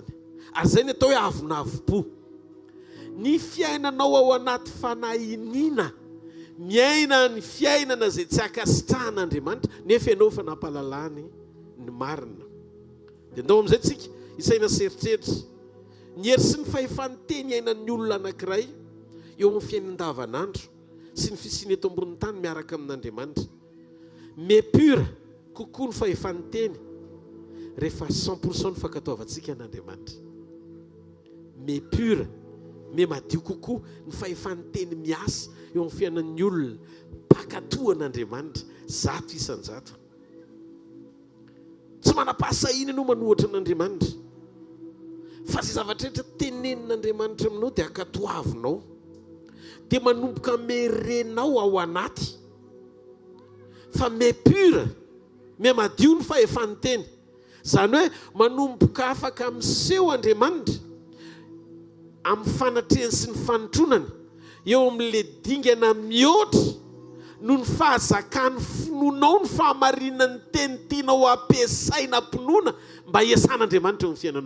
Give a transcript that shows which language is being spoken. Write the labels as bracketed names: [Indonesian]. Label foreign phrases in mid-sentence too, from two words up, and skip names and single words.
[Malagasy] Ary zay ny atao hoe avonavo-po. Ny fiainanao ao anaty fanahiniana, miaina ny fiainana izay tsy ankasitrahan'Andriamanitra nefa ianao fa nampalalany ny marina. Dia ndao amin'izay tsika isaina seritreritra ny hery sy ny fahefa-niteny ainan'ny olona anankiray eo amin'ny fiainan-davanandro sy ny fisiany eto ambonin'ny tany miaraka amin'Andriamanitra. [French] Mais pur [Malagasy] kokoa ny fahefa-niteny rehefa 100% ny fankatoavantsika n'Andriamanitra. [French] Mais pur, mais [Malagasy] madio kokoa ny fahefa-niteny miasa eo amin'ny fiainan'ny olona mpakatoan'Andriamanitra zato isan-jato. Tsy manam-pahasahiana ianao manohatra n'Andriamanitra, fa izay zavatra rehetra tenenin'Andriamanitra aminao dia ankatoavinao, dia manomboka merenao ao anaty. Fa [French] mais pur, mais [Malagasy] madio ny fahefa-niteny, zany hoe manomboka afaka miseho Andriamanitra amin'ny fanatrehany sy ny fanotronany eo amin'ilay dingana mihoatra no ny fahazakany finoanao ny fahamarinany teny tianao ampiasaina mpinoana mba hiasan'Andriamanitra eo amin'ny fiainanao.